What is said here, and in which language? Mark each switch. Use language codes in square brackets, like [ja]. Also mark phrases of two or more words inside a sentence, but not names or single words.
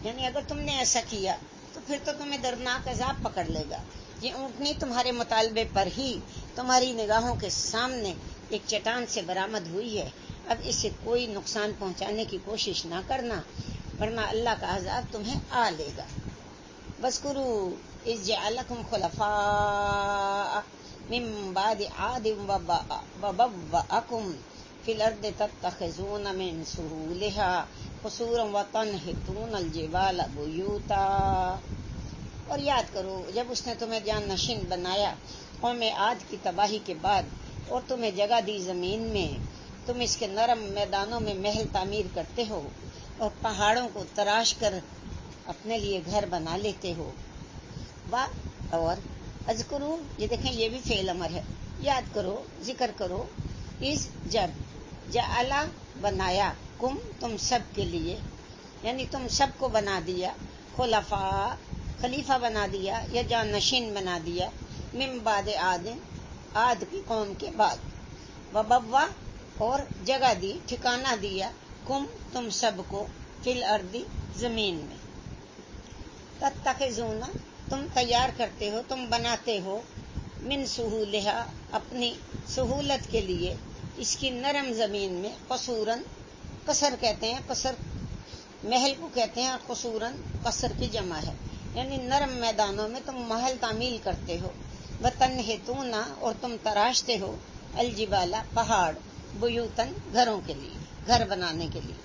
[ur] یعنی اگر تم نے ایسا کیا تو پھر تو تمہیں دردناک عذاب پکڑ لے گا. یہ اونٹنی تمہارے مطالبے پر ہی تمہاری نگاہوں کے سامنے ایک چٹان سے برآمد ہوئی ہے. اب اسے کوئی نقصان پہنچانے کی کوشش نہ کرنا، ورنہ اللہ کا عذاب تمہیں آ لے گا. [ar] واذكروا إذ جعلكم خلفاء من بعد عاد وبوأكم في الأرض تتخذون من سهولها قصورا وتنحتون الجبال بيوتا. [ur] اور یاد کرو جب اس نے تمہیں جان نشین بنایا قوم عاد کی تباہی کے بعد, اور تمہیں جگہ دی زمین میں، تم اس کے نرم میدانوں میں محل تعمیر کرتے ہو اور پہاڑوں کو تراش کر اپنے لیے گھر بنا لیتے ہو۔ اور اذکرو، یہ دیکھیں یہ بھی فعل امر ہے، یاد کرو، ذکر کرو، اس جب جعلا بنایا، کم تم سب کے لیے، یعنی تم سب کو بنا دیا، خلفاء خلیفہ بنا دیا یا جانشین بنا دیا، [ar] من بعد عاد [ur] عاد کی قوم کے بعد، وبوا اور جگہ دی، ٹھکانہ دیا، کم تم سب کو، [ar] فی الارض [ur] زمین میں، تتخذون تم تیار کرتے ہو، تم بناتے ہو، [ar] من سہولہا [ur] اپنی سہولت کے لیے، اس کی نرم زمین میں، قصوراً قصر کہتے ہیں، قصر محل کو کہتے ہیں، قصوراً قصر کی جمع ہے، یعنی نرم میدانوں میں تم محل تعمیل کرتے ہو، وتنحتون اور تم تراشتے ہو، الجبال پہاڑ، بیوتن گھروں کے لیے، گھر بنانے کے لیے۔